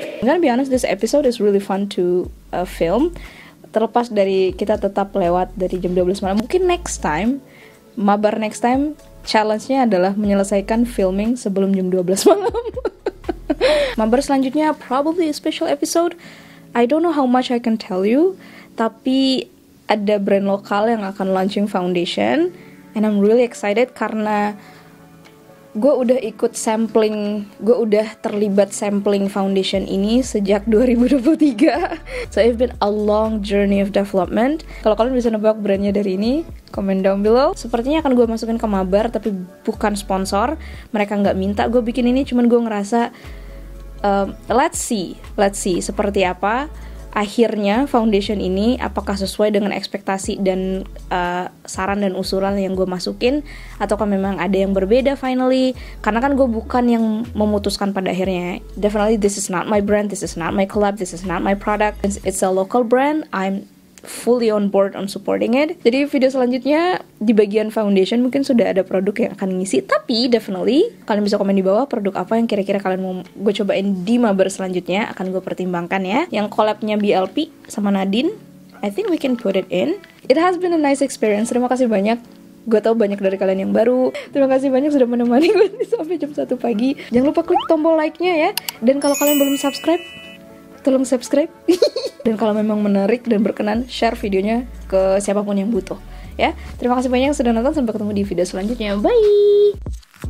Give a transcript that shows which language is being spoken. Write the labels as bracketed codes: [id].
[en] I'm gonna be honest, this episode is really fun to film. [id] Terlepas dari kita tetap lewat dari jam 12 malam. Mungkin next time, Mabar next time, challenge-nya adalah menyelesaikan filming sebelum jam 12 malam. Mabar selanjutnya [en] probably a special episode. I don't know how much I can tell you, [id] tapi ada brand lokal yang akan launching foundation. [en] And I'm really excited [id] karena gue udah ikut sampling, gue udah terlibat sampling foundation ini sejak 2023. [en] So it's been a long journey of development. [id] Kalau kalian bisa nebak brandnya dari ini, comment down below. Sepertinya akan gue masukin ke Mabar, tapi bukan sponsor. Mereka nggak minta gue bikin ini, cuman gue ngerasa [en] let's see [id] seperti apa akhirnya foundation ini, apakah sesuai dengan ekspektasi dan saran dan usulan yang gue masukin, ataukah memang ada yang berbeda finally. Karena kan gue bukan yang memutuskan pada akhirnya. [en] Definitely this is not my brand, this is not my collab, this is not my product. It's a local brand, I'm fully on board on supporting it. [id] Jadi video selanjutnya di bagian foundation mungkin sudah ada produk yang akan ngisi. Tapi definitely kalian bisa komen di bawah produk apa yang kira-kira kalian mau gue cobain di Mabar selanjutnya. Akan gue pertimbangkan ya. Yang collabnya BLP sama Nadine, [en] I think we can put it in. It has been a nice experience. [id] Terima kasih banyak. Gue tahu banyak dari kalian yang baru. Terima kasih banyak sudah menemani gue sampai jam 1 pagi. Jangan lupa klik tombol like-nya ya. Dan kalau kalian belum subscribe, tolong subscribe. Dan kalau memang menarik dan berkenan, share videonya ke siapapun yang butuh ya. Terima kasih banyak yang sudah nonton. Sampai ketemu di video selanjutnya. Bye.